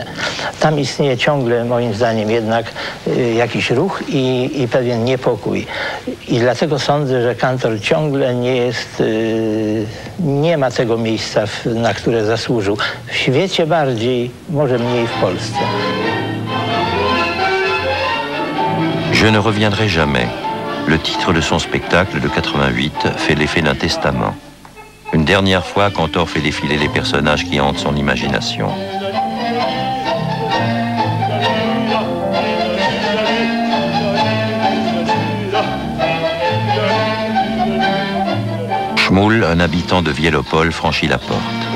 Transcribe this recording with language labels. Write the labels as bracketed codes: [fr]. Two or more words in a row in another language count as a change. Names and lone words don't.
[pl] Tam istnieje ciągle, moim zdaniem, jednak jakiś ruch i pewien niepokój. I dlatego sądzę, że kantor ciągle nie ma tego miejsca, na które zasłużył. W świecie bardziej, może mniej w Polsce. [fr] Je ne reviendrai jamais. Le titre de son spectacle de 88 fait l'effet d'un testament. Une dernière fois, Cantor fait défiler les personnages qui hantent son imagination. Schmoul, un habitant de Vielopol, franchit la porte.